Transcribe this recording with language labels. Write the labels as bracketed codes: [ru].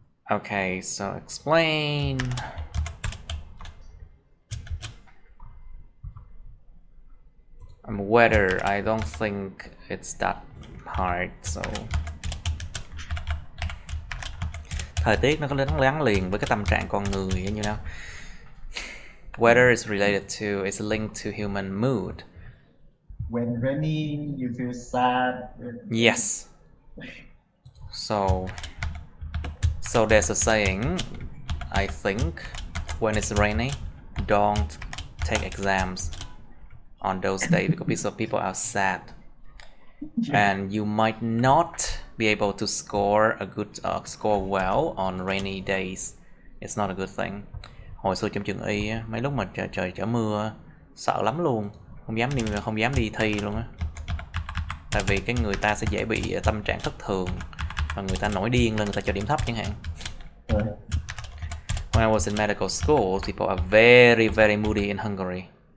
[en] Okay, so explain. Weather, I don't think it's that hard, so. [vi] Thời tiết nó có gắn liền với cái tâm trạng con người, [en] you know. Weather is related to, it's linked to human mood. When rainy, you feel sad. Yes. So there's a saying, I think, when it's rainy, don't take exams on those days because people are sad. And you might not be able to score a good score well on rainy days. It's not a good thing. [vi] Hồi xưa trong trường y á, mấy lúc mà trời trở mưa sợ lắm luôn, không dám đi thi luôn á. Tại vì cái người ta sẽ dễ bị tâm trạng thất thường và người ta nổi điên lên, người ta cho điểm thấp chẳng hạn. [en] When I was in medical school, people are very, very moody in Hungary.